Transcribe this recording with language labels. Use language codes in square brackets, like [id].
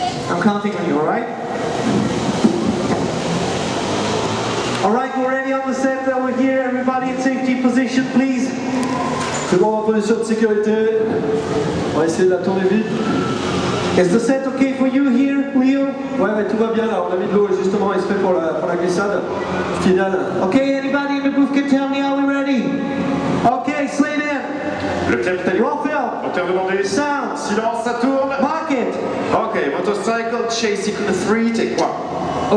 [en] I'm counting on you, alright? Alright, we're ready on the set. We're here. Everybody in safety position, please. [fr] C'est bon, en position de sécurité. On va essayer de la tourner vite. [en] Is the set okay for you here, Leo? [fr] Ouais, tout va bien là. On a mis de l'eau justement exprès pour la glissade finale. [en] Okay, anybody in the booth can tell me, are we ready? Okay, slate in. [fr] Le clap est allé. [en] Roll film. [fr] Moteur demandé. [en] Sound. [fr] Silence, ça tourne. [en] Mark it. Ok, motorcycle, chase sequence 3, take 1.